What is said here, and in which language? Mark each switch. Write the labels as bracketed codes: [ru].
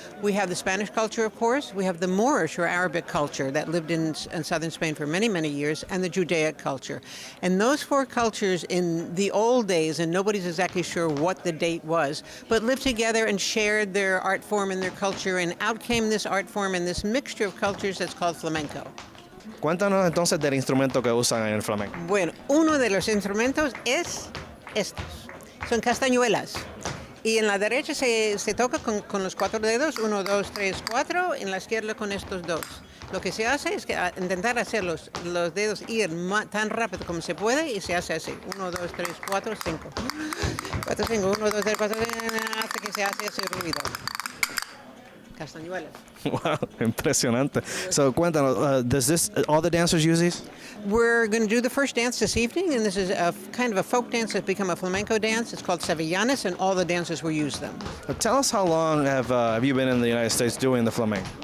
[en] We have the Spanish culture, of course. We have the Moorish or Arabic culture that lived in southern Spain for many, many years, and the Judaic culture. And those four cultures in the old days, and nobody's exactly sure what the date was, but lived together and shared their art form and their culture, and out came this art form and this mixture of cultures that's called flamenco. [es] Cuéntanos entonces del instrumento que usan en el flamenco. Bueno, uno de los instrumentos es estos. Son castañuelas. Y en la derecha se toca con los cuatro dedos, 1, 2, 3, 4, en la izquierda con estos dos. Lo que se hace es que intentar hacer los dedos ir tan rápido como se puede y se hace así. 1, 2, 3, 4, 5. 4, 5, 1, 2, 3, 4, hasta que se hace ese ruido. Castañuelas. Wow, impresionante. [en] So [es] cuéntanos, [en] does this all the dancers use these? We're going to do the first dance this evening, and this is a kind of a folk dance that's become a flamenco dance. It's called Sevillanas, and all the dancers will use them. Tell us how long have you been in the United States doing the flamenco?